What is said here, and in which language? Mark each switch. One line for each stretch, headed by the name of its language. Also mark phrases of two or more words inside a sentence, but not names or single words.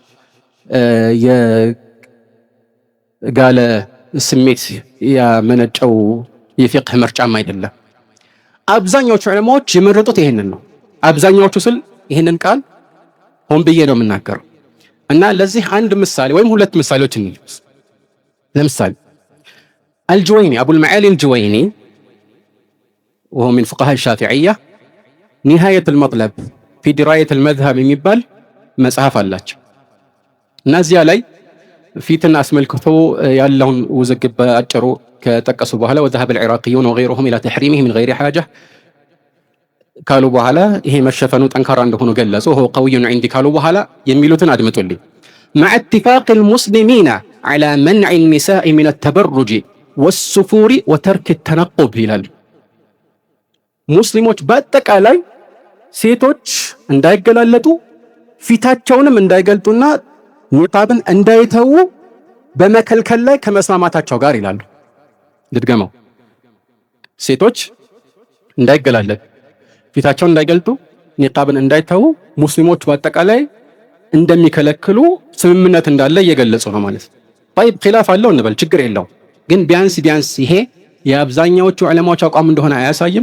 Amharic: የጋለ ስሜት ያመነጨው የፊቅህ ምርጫም አይደለም። አብዛኛዎቹ ዑለማዎች የመረጡት ይሄንን ነው። አብዛኛዎቹ ስል ይሄንን ቃል ሆን ብዬ ነው የምናገረው እና ለዚህ አንድ ምሳሌ ወይም ሁለት ምሳሌዎች እንልበስ። ለምሳሌ አልጁወይኒ አቡል መዓሊ አልጁወይኒ
Arabic: وهو من فقهاء الشافعية نهاية المطلب في دراية المذهب
Amharic: የሚባል መጽሐፍ አላቸው እና እዚያ ላይ ፊትን አስመልክቶ ያለውን ውዝግብ አጭሩ ከጠቀሱ በኋላ
Arabic: وذهب العراقيون وغيرهم إلى تحريمه من غير حاجة
Amharic: ካሉ በኋላ ይሄ መሸፈኑ ጠንካራ እንደሆነ ገለጹ።
Arabic: هو قوي عندي
Amharic: ካሉ በኋላ የሚሉትን አድምጡልኝ።
Arabic: مع اتفاق المسلمين على منع النساء من التبرج والسفور وترك التنقب ይላሉ።
Amharic: ሙስሊሞች በአጠቃላይ ሴቶች እንዳይገላለጡ ፊታቸውንም እንዳይገልጡና ኒቃብን እንዳይተው በመከልከል ላይ ከመስማማታቸው ጋር ይላሉ። ልድገመው። ሴቶች እንዳይገላለጡ፣ ፊታቸውን እንዳይገልጡ፣ ኒቃብን እንዳይተው ሙስሊሞች በአጠቃላይ እንደሚከለክሉ ስምምነት እንዳለ እየገለጹ ነው ማለት ነው። طيب ኺላፍ አለው እንበል፣ ችግር የለው። ግን ቢያንስ ይሄ የአብዛኛዎቹ ዑለማዎች አቋም እንደሆነ አያሳይም?